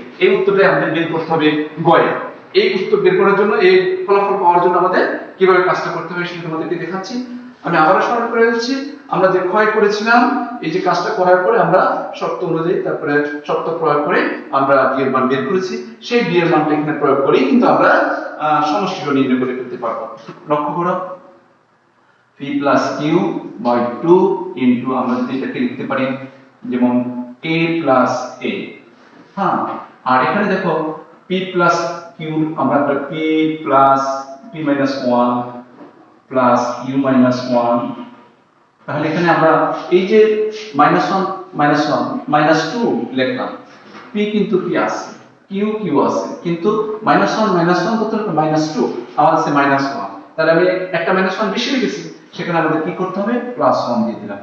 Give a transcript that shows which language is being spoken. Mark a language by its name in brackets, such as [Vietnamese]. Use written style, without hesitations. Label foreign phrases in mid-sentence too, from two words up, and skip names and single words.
[Bangla] এই উত্তরটা আমাদের বের করতে হবে গয়ে। এই উত্তর বের করার জন্য, এই ফলাফল পাওয়ার জন্য আমাদের কিভাবে কাজটা করতে হবে সেটা তোমাদেরকে দেখাচ্ছি। আমি আবারও স্মরণ করে দিচ্ছি, আমরা যে ক্ষয় করেছিলাম, এই যে কাজটা করার পরে আমরা শর্ত অনুযায়ী তারপরে শর্ত প্রয়োগ করে আমরা d এর মান বের করেছি, সেই d এর মানটা এখানে প্রয়োগ করেই কিন্তু আমরা সমষ্টিটা নির্ণয় করে ফেলতে পারবো। লক্ষ্য করো, [English] p plus q by 2 into [Bangla] আমরা যদি এটাকে লিখতে পারি যেমন [English] a plus a, [Bangla] হ্যাঁ, আর এখানে দেখো [English] p plus q [Bangla] আমরা [English] p plus p minus 1 plus q minus 1, [Bangla] তাহলে এখানে আমরা এই যে [English] minus 1 minus 1 minus 2 [Bangla] লিখলাম, p কিন্তু p আছে, q q আছে, কিন্তু [English] minus 1 minus 1 [Bangla] কত হলো [English] minus 2, [Bangla] আমার আছে [English] minus 1, [Bangla] তাহলে আমি একটা [English] minus 1 [Bangla] বেশি লিখেছি, সেখানে আমাদের কি করতে হবে প্লাস 1 দিয়ে দিলাম।